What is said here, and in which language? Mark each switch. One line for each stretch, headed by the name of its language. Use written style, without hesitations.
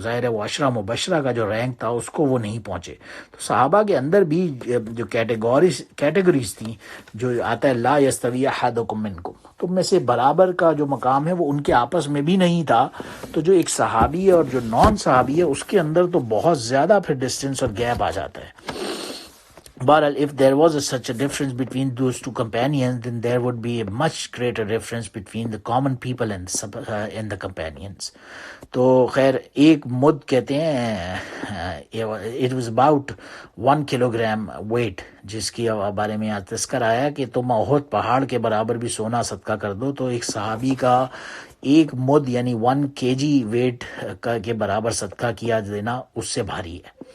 Urdu: ظاہر ہے وہ عشرہ مبشرہ کا جو رینک تھا اس کو وہ نہیں پہنچے. تو صحابہ کے اندر بھی جو کیٹیگریز تھیں جو آتا ہے لا یستوی احدکم منکم، تم میں سے برابر کا جو مقام ہے وہ ان کے آپس میں بھی نہیں تھا. تو جو ایک صحابی ہے اور جو نان صحابی ہے اس کے اندر تو بہت زیادہ پھر ڈسٹینس اور گیپ آ جاتا ہے.
English: But if there was such a difference between those two companions, then there would be a much greater difference between the common people and the companions.
Urdu: تو خیر ایک مد کہتے ہیں
English: it was about 1 kilogram weight،
Urdu: جس کی بارے میں آج تذکر آیا کہ تم احد پہاڑ کے برابر بھی سونا صدقہ کر دو تو ایک صحابی کا ایک مد یعنی 1 kg ویٹ کے برابر صدقہ کیا دینا اس سے بھاری ہے.